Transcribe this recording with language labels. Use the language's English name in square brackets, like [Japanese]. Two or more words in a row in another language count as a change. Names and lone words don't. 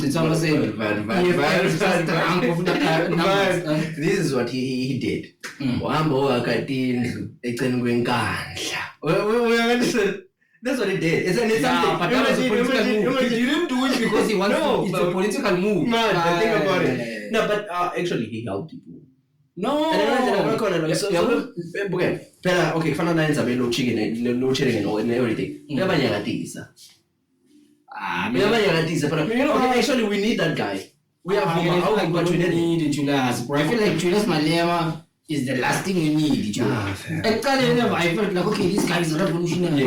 [English] is what he did. That's what he did. It's something. But that was a political move. He didn't do it because he wants to. It's a political move. Man, think about it. No, but actually he helped people. No. Okay, [Zulu] fana na enza [English] no chicken and everything. Actually, we need that guy. We have but we need Julius. I feel like Julius Malema is the last thing we need. I felt like, okay, this guy is a revolutionary.